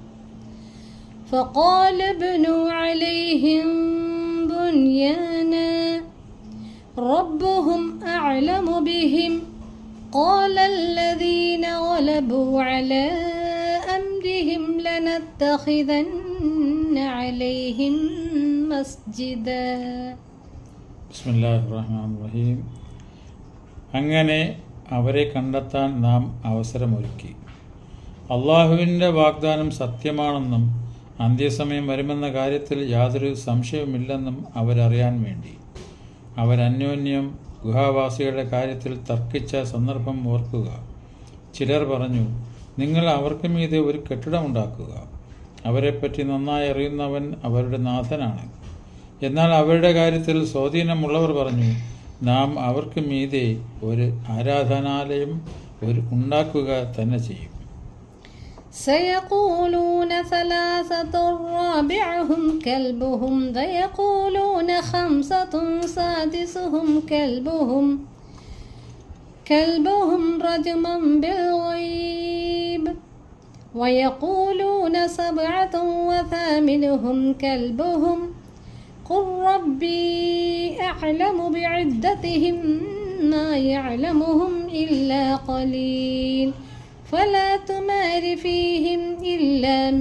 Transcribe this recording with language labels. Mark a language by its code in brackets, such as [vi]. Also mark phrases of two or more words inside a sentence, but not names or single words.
[ar] فقال ابنوا عليهم بنيانا ربهم أعلم بهم قال الذين غلبوا على أمرهم لنتخذن عليهم مسجدا. بسم الله الرحمن الرحيم. [ml] അങ്ങനെ അവരെ കണ്ടെത്താൻ നാം അവസരമൊരുക്കി. അള്ളാഹുവിൻ്റെ വാഗ്ദാനം സത്യമാണെന്നും അന്ത്യസമയം വരുമെന്ന കാര്യത്തിൽ യാതൊരു സംശയവുമില്ലെന്നും അവരറിയാൻ വേണ്ടി. അവരന്യോന്യം ഗുഹാവാസികളുടെ കാര്യത്തിൽ തർക്കിച്ച സന്ദർഭം ഓർക്കുക. ചിലർ പറഞ്ഞു, നിങ്ങൾ അവർക്ക് മീതെ ഒരു കെട്ടിടമുണ്ടാക്കുക. അവരെപ്പറ്റി നന്നായി അറിയുന്നവൻ അവരുടെ നാഥനാണ്. എന്നാൽ അവരുടെ കാര്യത്തിൽ സ്വാധീനമുള്ളവർ പറഞ്ഞു, നാം അവർക്ക് മീതെ ഒരു ആരാധനാലയം ഉണ്ടാക്കുക തന്നെ ചെയ്യും. [ar] سيقولون ثلاثة رابعهم كلبهم ويقولون خمسة سادسهم كلبهم رجما بالغيب ويقولون سبعة وثامنهم كلبهم قل ربي أعلم بعدتهم ما يعلمهم إلا قليل فلا تمار فيهم إلا